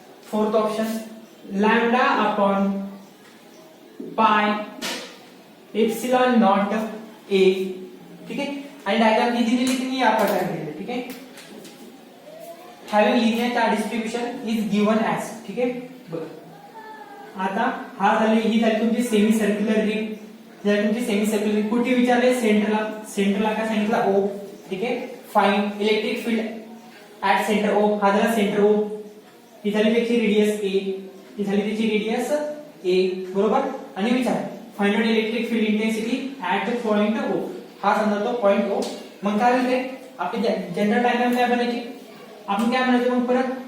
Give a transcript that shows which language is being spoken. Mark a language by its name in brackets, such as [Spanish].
[English] fourth option lambda upon pi epsilon naught a, [Hindi] ठीक है. [Marathi] आणि डायग्राम जी दिलेली ती या प्रकारे दिलेली, [Hindi] ठीक है. [English] having linear charge distribution is given as, [Marathi] ठीक आहे. बघा आता हा ही झाली तुमची सेमी सर्क्युलर रिंग. जर तुमची सेमी सर्क्युलर रिंग कुठे विचारले, सेंटरला काय सांगितलं O, ठीक आहे. [English] Find electric field at centre O. [Marathi] हा झाला सेंटर O. ही झाली त्याची रेडियस A, ही झाली त्याची रेडियस A बरोबर. आणि विचार [English] Find out electric field intensity at the point O. [Marathi] हा समजा तो पॉइंट O. मग काय होईल आपली जनरल डायग्राम काय बनायची, आपण काय म्हणायचं मग परत.